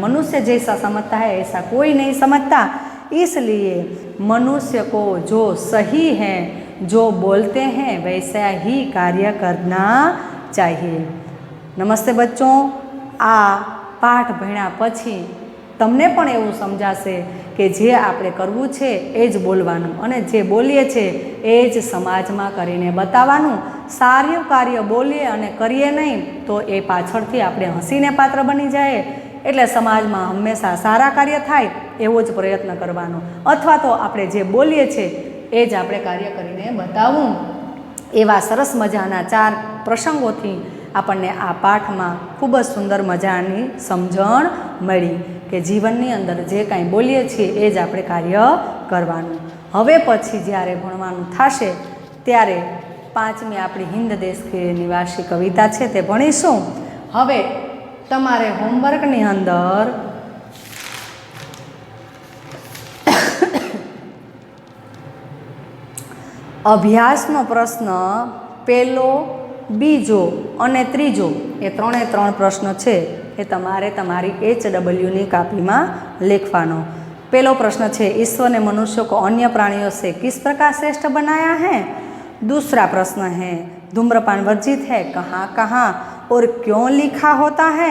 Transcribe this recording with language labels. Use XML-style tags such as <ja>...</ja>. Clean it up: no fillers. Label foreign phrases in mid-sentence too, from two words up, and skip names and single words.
<hi>मनुष्य जैसा समझता है ऐसा कोई नहीं समझता। इसलिए मनुष्य को जो सही है, जो बोलते हैं वैसा ही कार्य करना चाहिए। नमस्ते बच्चों,</hi> <gu>આ પાઠ ભણ્યા પછી તમને પણ એવું સમજાશે કે જે આપણે કરવું છે એ જ બોલવાનું અને જે બોલીએ છે એ જ સમાજમાં કરીને બતાવવાનું। સારું કાર્ય બોલીએ અને કરીએ નહીં તો એ પાછળથી આપણે હસીને પાત્ર બની જાએ। એટલે સમાજમાં હંમેશા સારા કાર્ય થાય એવો જ પ્રયત્ન કરવાનો, અથવા તો આપણે જે બોલીએ છે એ જ આપણે કાર્ય કરીને બતાવવું। એવા સરસ મજાના 4 પ્રસંગોથી આપણને આ પાઠમાં ખૂબ જ સુંદર મજાની સમજણ મળી કે જીવનની અંદર જે કાંઈ બોલીએ છીએ એ જ આપણે કાર્ય કરવાનું। હવે પછી જ્યારે ભણવાનું થશે ત્યારે 5મી આપણી હિન્દ દેશ કે નિવાસી કવિતા છે તે ભણીશું। હવે તમારે હોમવર્કની અંદર અભ્યાસનો પ્રશ્ન પહેલો, બીજો અને ત્રીજો એ 3 પ્રશ્ન</gu> <hi>है ये</hi> <gu>તમારે તમારી HW કાપી મેં લખવાનો।</gu> <hi>पहलो प्रश्न है, ईश्वर ने मनुष्य को अन्य प्राणियों से किस प्रकार श्रेष्ठ बनाया है। दूसरा प्रश्न है, धूम्रपान वर्जित है कहाँ कहाँ और क्यों लिखा होता है।</hi>